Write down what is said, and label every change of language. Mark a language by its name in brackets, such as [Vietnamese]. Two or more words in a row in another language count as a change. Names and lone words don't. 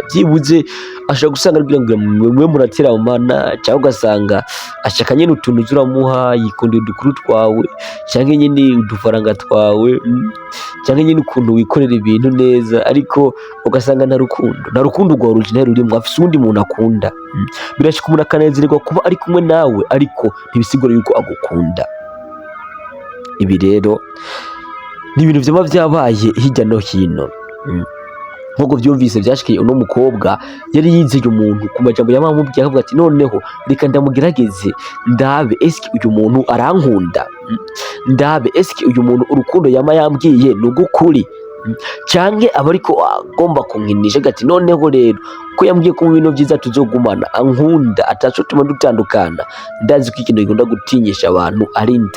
[Rundi] Byibuze ashaka gusanga aribwira ngo mwe muratera mana, cyangwa ugasanga ashaka nyine utuntu zuramuha, yikundira udukuru twawe, cyangwa nyine udufaranga twawe, cyangwa nyine ukuntu wikorera ibintu neza, ariko ugasanga nta rukundo rwa original rurimo, afise undi muntu akunda. Birashika umuntu akanezererwa kuba ari kumwe nawe, ariko ntibisigura yuko agukunda. Ibi rero ni ibintu vyaba vyabaye hirya no hino. Nkuko byumvise byashikiye uno mukobwa yari yizeye umuntu ku majambo yamamubwiye, akavuga ati noneho reka ndamugerageze ndabe eski uyu muntu arankunda, ndabe eski uyu muntu urukundo yama yambwiye nugukuri, canke aba ariko agomba kunkinisha gati noneho rero ko yambwiye ko mu bintu byiza tuzogumana, ankunda, ataco tuma dutandukana, ndazi ko ikintu gikunda gutinyisha abantu ari nda.